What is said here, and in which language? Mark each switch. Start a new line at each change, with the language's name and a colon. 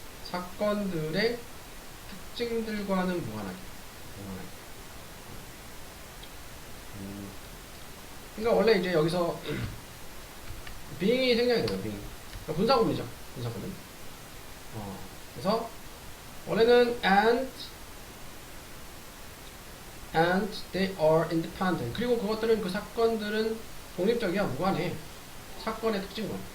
Korean: 사건들의 특징들과는 무관하게. 그러니까 원래 이제 여기서 being이 생략이 돼요.
English: being.
Korean: 그러니까 분사구문이죠. 분사구문. 그래서 원래는
English: and they are independent.
Korean: 그리고 그것들은, 그 사건들은 독립적이야, 무관해. 사건의 특징과.